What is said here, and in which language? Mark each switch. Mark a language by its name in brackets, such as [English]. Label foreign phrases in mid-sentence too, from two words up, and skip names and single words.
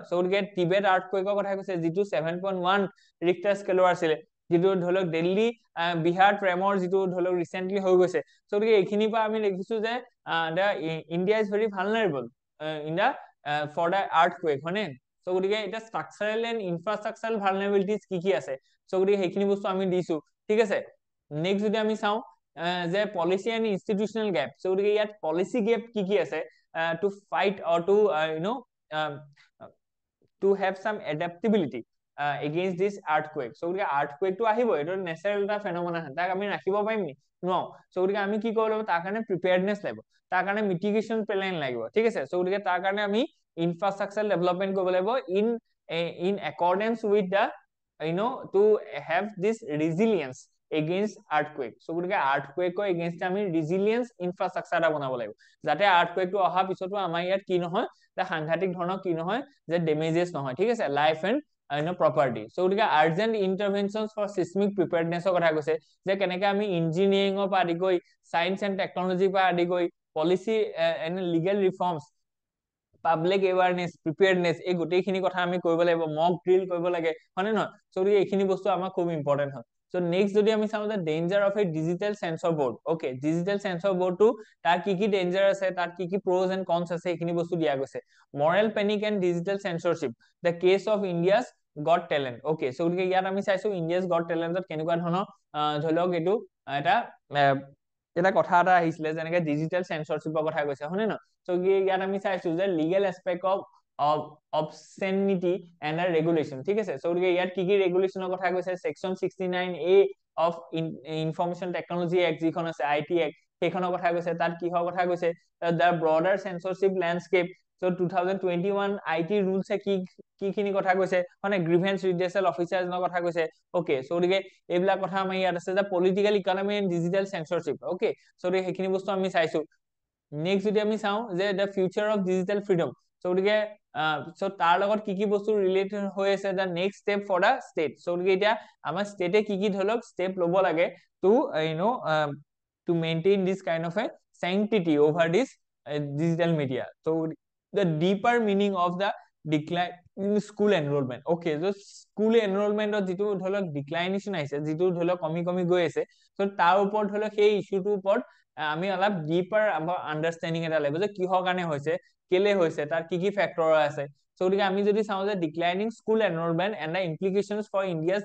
[Assamese] সো গতিকে টিবেট আৰ্থকুৱেকৰ কথা কৈছে যিটো 7.1 [English] Richter scale [Assamese] আছিলে যিটো ধৰি লওক দিল্লী বিহাৰ ট্ৰেমৰ যিটো ধৰি লওক ৰিসেন্টলি হৈ গৈছে সো গতিকে এইখিনিৰ পৰা আমি দেখিছো যে [English] India is very vulnerable in the for the earthquake [Assamese] হয়নে সো গতিকে এটা [English] structural and infrastructural vulnerabilities [Assamese] কি আছে সো গতিকে সেইখিনি বস্তু আমি দিছো ঠিক আছে নেক্সট যদি আমি চাওঁ যে [English] policy and institutional gap [Assamese] সো গতিকে ইয়াত [English] policy gap [Assamese] কি আছে [English] to fight or to to have some adaptability against this earthquake [Assamese] so গতিকে earthquake টো আহিব এটা ন্যাচাৰাল এটা ফেনোমেনা তাক আমি ৰাখিব পাৰিম নি নো so গতিকে আমি কি কৰিব লাগিব তাৰ কাৰণে প্ৰিপেয়াৰডনেছ লাগিব তাৰ কাৰণে [English] mitigation plan [Assamese] লাগিব ঠিক আছে so গতিকে তাৰ কাৰণে আমি [English] infrastructure development [Assamese] কৰিব লাগিব [English] in accordance with the to have this resilience against earthquake [Assamese] so গতিকে [English] earthquake against [Assamese] আমি [English] resilience infrastructure [Assamese] এটা বনাব লাগিব যাতে earthquake টো অহা পিছতো আমাৰ ইয়াত কি নহয় তা সাংঘাতিক ধৰণৰ কি নহয় যে ডেমেজেস নহয় ঠিক আছে [English] life and property [Assamese] so গতিকে [English] urgent interventions for seismic preparedness [Assamese] কথা কৈছে যে কেনেকৈ আমি ইঞ্জিনিয়াৰিংৰ পৰা আদি কৰি [English] science and technology [Assamese] পৰা আদি কৰি [English] policy and legal reforms public awareness preparedness [Assamese] এই গোটেইখিনি কথা আমি কৰিব লাগিব [English] mock drill [Assamese] কৰিব লাগে হয়নে নহয় সো এইখিনি বস্তু আমাৰ খুব ইম্পৰ্টেন্ট হয় সো নেক্সট যদি আমি চাওঁ যে [English] danger of a digital censor board okay digital censor boardটো [Assamese] তাৰ কি ডেঞ্জাৰ আছে তাৰ কি [English] pros and cons [Assamese] আছে এইখিনি বস্তু দিয়া গৈছে [English] moral panic and digital censorship the case of India's Got Talent okay [Assamese] সো গতিকে ইয়াত আমি চাইছো ইণ্ডিয়াছ গট টেলেণ্টত কেনেকুৱা ধৰণৰ ধৰি লওক এইটো এটা কথা এটা আহিছিলে যেনেকৈ [English] digital censorshipৰ [Assamese] কথা কৈছে হয়নে নহয় সো ইয়াত আমি চাইছো যে [English] legal aspect of obscenity and a regulation [Assamese] ঠিক আছে সো গতিকে ইয়াত কি ৰেগুলেশনৰ কথা কৈছে [English] section 69A of information technology act [Assamese] যিখন আছে [English] IT act [Assamese] সেইখনৰ কথা কৈছে তাত কিহৰ কথা কৈছে [English] the broader censorship landscape so 2021 IT rules [Assamese] কি খিনি কথা কৈছে মানে [English] grievance redressal officers [Assamese] নৰ কথা কৈছে ওকে সো গতিকে এইবিলাক কথা আমি ইয়াত আছে যে [English] political economy and digital censorship okay so [Assamese] সেইখিনি বস্তু আমি চাইছো নেক্সট যদি আমি চাওঁ যে [English] the future of digital freedom [Assamese] সো গতিকে সো তাৰ লগত কি বস্তু ৰিলেটেড হৈ আছে [English] the next step for the state so [Assamese] গতিকে এতিয়া আমাৰ ষ্টেটে কি ধৰক স্টেপ ল'ব লাগে টু [English] to maintain this kind of a sanctity over this digital media so the deeper meaning of the decline in school enrollment okay so school enrollment [Assamese] যিটো ধৰক ডিক্লাইনেশন আহিছে যিটো ধৰক কমি গৈ আছে সো তাৰ ওপৰত ধৰক সেই ইস্যুটোৰ ওপৰত আমি অলপ [English] deeper understanding [Assamese] এটা লাগিব যে কিহৰ কাৰণে হৈছে কেলে হৈছে তাৰ কি ফ্যাক্টৰ আছে সো গতিকে আমি যদি চাওঁ যে [English] declining school enrollment and the implications for India's